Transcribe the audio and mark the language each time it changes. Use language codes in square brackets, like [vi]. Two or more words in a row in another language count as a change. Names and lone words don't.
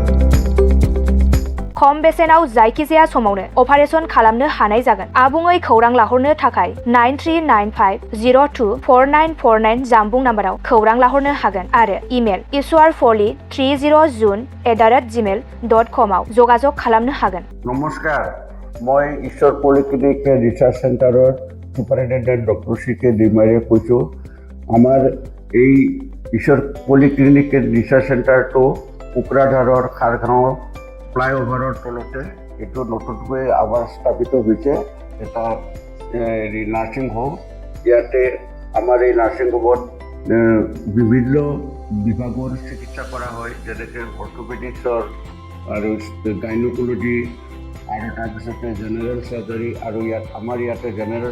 [brx] खम बेसेनाव जायखिजाया समावनो अपारेशन खालामनो हानाय जागोन आबुङै खौरां लाहरनो थाखाय 9395024949 जानबुं नाम्बाराव खौरां लाहरनो हागोन आरो इमेल iswarfoli30jun@gmail.com आव जगाजग खालामनो हागोन [as] নমস্কাৰ মই ईश्वर पलिक्लिनिक रिसार्च सेन्टार [en] superintendent doctor [as] CK दैमारीয়ে কৈছোঁ আমাৰ এই ईश्वर पलिक्लिनिक रिसार्च सेन्टारটো কোকৰাঝাৰৰ খাৰগাঁও ফ্লাইঅভাৰৰ তলতে এইটো নতুনকৈ আমাৰ স্থাপিত হৈছে এটা [en] nursing home [as] ইয়াতে আমাৰ এই [en] nursing home [as] বিভিন্ন বিভাগৰ চিকিৎসা কৰা হয় যেনেকৈ অৰ্থ'পেডিক্সৰ আৰু গাইনক'লজি আৰু তাৰপিছতে [en] general surgery [as] আৰু আমাৰ ইয়াতে জেনেৰেল